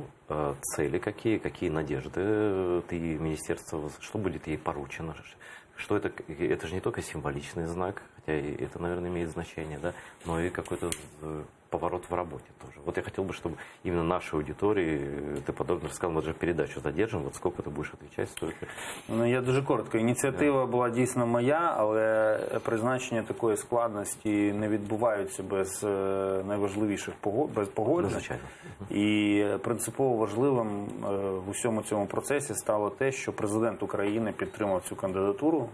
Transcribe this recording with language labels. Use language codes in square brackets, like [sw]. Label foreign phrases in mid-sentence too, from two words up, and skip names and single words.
[ru] Цели какие надежды ты министерство, что будет ей поручено? Что это же не только символичный знак, хотя и это, наверное, имеет значение, да, но и какой-то поворот в работе тоже. Вот я хотел бы, чтобы именно нашей аудитории ты подробно рассказал, мы же передачу задержим, вот сколько [uk] ти будеш відповідати, стільки. Ну, я дуже коротко. Ініціатива була дійсно моя, але призначення такої складності не відбуваються без найважливіших погоджень. Звичайно. І принципово важливим в усьому цьому процесі стало те, що президент України підтримав цю кандидатуру.